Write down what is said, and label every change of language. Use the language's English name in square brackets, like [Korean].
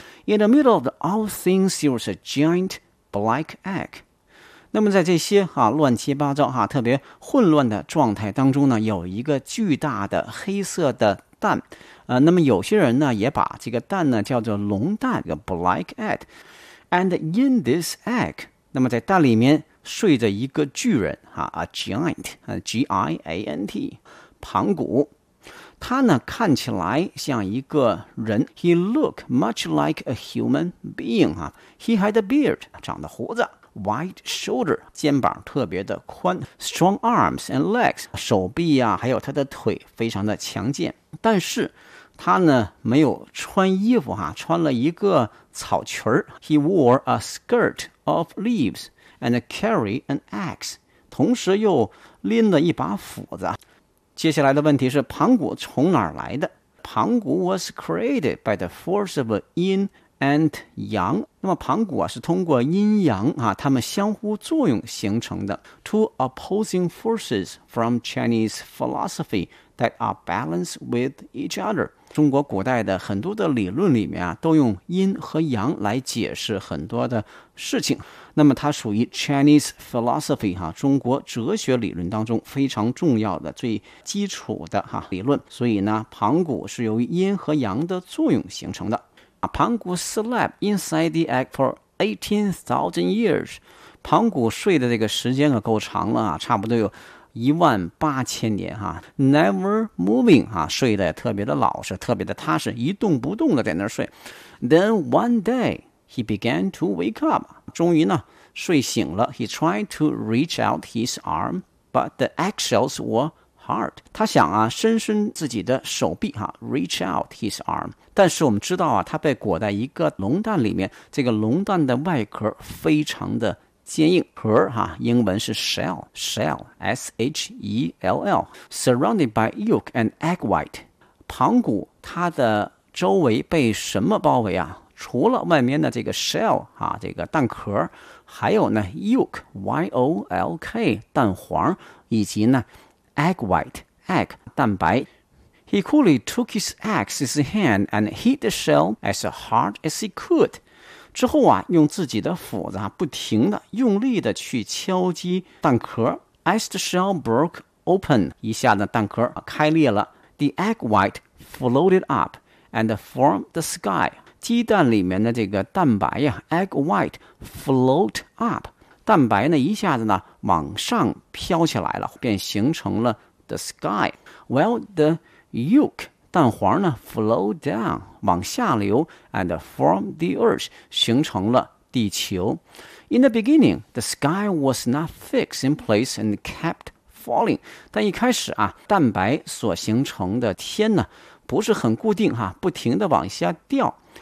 [English] In the middle of all things, there was a giant black egg. [Chinese] 那么在这些，啊，乱七八糟，啊，特别混乱的状态当中呢，有一个巨大的黑色的蛋。那么有些人呢，也把这个蛋呢，叫做龙蛋，这个 [English] black egg. And in this egg, [Chinese] 那么在蛋里面睡着一个巨人 [English] a giant, G-I-A-N-T, [Chinese] 盘古他呢看起来像一个人 [English] He looked much like a human being, He had a beard, [Chinese] 长的胡子 [English] Wide shoulder, [Chinese] 肩膀特别的宽 [English] Strong arms and legs, [Chinese] 手臂啊还有他的腿非常的强健但是他呢没有穿衣服穿了一个草裙 [English] He wore a skirt of leaves,and carry an axe. [Chinese] 同时又拎了一把斧子。接下来的问题是，盘古从哪儿来的？ [English] 盘古 was created by the force of yin and yang。 [Chinese] 那么盘古、是通过阴阳、他们相互作用形成的。 [English] Two opposing forces from Chinese philosophy that are balanced with each other。 [Chinese] 中国古代的很多的理论里面、都用阴和阳来解释很多的事情。那么它属于 [English] Chinese philosophy、 [Chinese] 中国哲学理论当中非常重要的最基础的、理论。所以呢，盘古是由阴和阳的作用形成的。 [English] 盘古 slept inside the egg for 18,000 years。 [Chinese] 盘古睡的这个时间可够长了、差不多有18,000年、 [English] Never moving、 [Chinese] 睡得特别的老实，特别的踏实，一动不动的在那儿睡。 [English] Then one day he began to wake up。 [Chinese] 终于呢睡醒了。 [English] He tried to reach out his arm, but the eggshells were hard。 [Chinese] 他想啊伸伸自己的手臂、 [English] reach out his arm。 [Chinese] 但是我们知道啊，他被裹在一个龙蛋里面，这个龙蛋的外壳非常的坚硬。壳、英文是 shell S-H-E-L-L。 [English] Surrounded by yolk and egg white。 [Chinese] 盘古他的周围被什么包围啊？除了外面的这个 shell、这个蛋壳，还有呢 yolk Y-O-L-K 蛋黄，以及呢 egg white egg 蛋白。 [English] He coolly took his eggs in his hand and hit the shell as hard as he could。 [Chinese] 之后啊，用自己的斧子、不停的用力的去敲击蛋壳。 [English] As the shell broke open, [Chinese] 一下子蛋壳、开裂了。 [English] The egg white floated up and formed the sky。 [Chinese] 鸡蛋里面的这个蛋白呀 [English] egg white float up， [Chinese] 蛋白呢一下子呢往上飘起来了，便形成了 [English] the sky。 Well, the yolk [Chinese] 蛋黄呢 [English] flow down [Chinese] 往下流 [English] and form the earth [Chinese] 形成了地球。 [English] In the beginning, the sky was not fixed in place and kept falling。 [Chinese] 但一开始啊，蛋白所形成的天呢不是很固定、不停的往下掉。